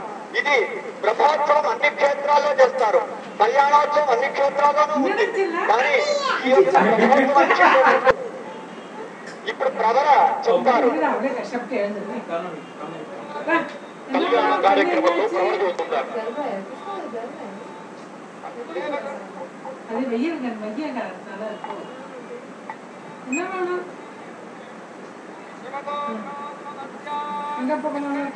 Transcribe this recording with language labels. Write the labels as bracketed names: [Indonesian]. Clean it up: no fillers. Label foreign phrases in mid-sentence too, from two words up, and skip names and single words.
[Telugu] ఇది బ్రహ్మోత్సవం అన్ని క్షేత్రాల్లో చేస్తారు, కళ్యాణోత్సవం అన్ని క్షేత్రాల్లోనూ ఉంది. కానీ ఈ యొక్క బ్రహ్మోత్సవం ఇప్పుడు ప్రవర చెప్తారు. కళ్యాణ కార్యక్రమంలో ప్రవర చూస్తున్నారు. [Tamil] அது வெய்யங்க வெய்யங்க நல்லா இருக்கும். என்ன வேணும்? எங்க போகணும் உனக்கு?